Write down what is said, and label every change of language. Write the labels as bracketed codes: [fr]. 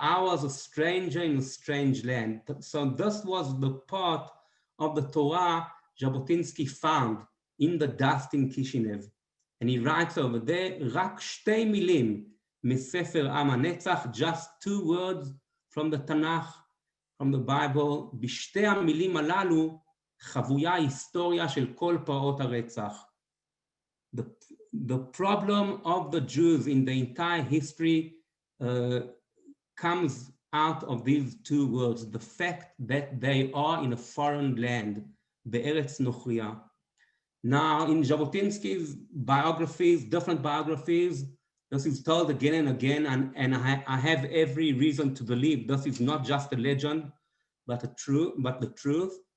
[en] I was a stranger in a strange land. So this was the part of the Torah Jabotinsky found in the dust in Kishinev. And he writes over there, [he] רק שתי מילים מספר עם הנצח, [en] just two words from the Tanakh, from the Bible. [he] בשתי המילים הללו חבויה היסטוריה של כל פרעות הרצח. [en] The problem of the Jews in the entire history comes out of these two words, the fact that they are in a foreign land, [he] be'eretz nochriya. [en] Now, in Jabotinsky's biographies, different biographies, this is told again and again, and I have every reason to believe this is not just a legend, but the truth.